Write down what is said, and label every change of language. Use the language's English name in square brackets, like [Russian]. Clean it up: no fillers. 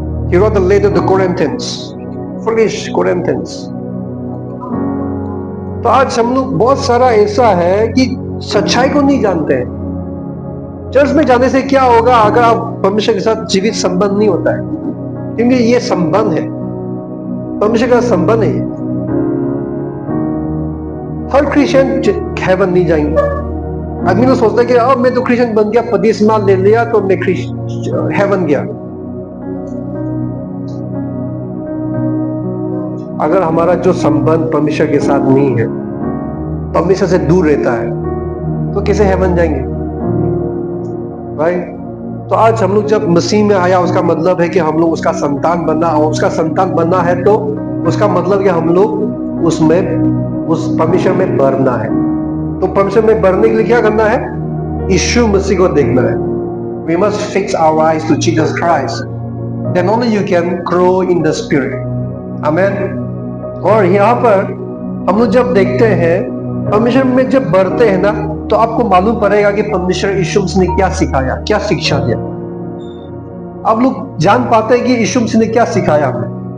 [English] He wrote the letter to Corinthians, foolish Corinthians। [Hindi] तो आज हम लोग बहुत सारा ऐसा है कि सच्चाई को नहीं जानते हैं। चर्च में जाने से क्या होगा अगर आप परमेश्वर के साथ जीवित संबंध नहीं होता है, क्योंकि ये संबंध है, परमेश्वर का संबंध है। हर क्रिश्चियन हेवन नहीं जाएंगे। आदमी तो सोचता है कि अब मैं तो क्रिश्चियन बन गया, बपतिस्मा ले लिया तो मैं हेवन गया। अगर हमारा जो संबंध परमेश्वर के साथ नहीं है, परमेश्वर से दूर रहता है, तो कैसे हेवन जाएंगे, राइट। तो आज हम लोग जब मसीह में आया, उसका मतलब है कि हम लोग उसका संतान बनना, और उसका संतान बनना है तो उसका मतलब कि हम लोग उसमें, उस परमेश्वर में बढ़ना है। तो परमेश्वर में बढ़ने के लिए क्या करना है? यीशु मसीह को देखना है। [English] We must fix our eyes to Jesus Christ. Then only you can grow in the Spirit. Amen. [Hindi] और यहाँ पर हम लोग जब देखते हैं, परमेश्वर में जब बढ़ते हैं ना, तो आपको मालूम पड़ेगा कि परमेश्वर यीशु मसीह ने क्या सिखाया, क्या शिक्षा दिया। आप लोग जान पाते हैं कि यीशु मसीह ने क्या सिखाया हमें।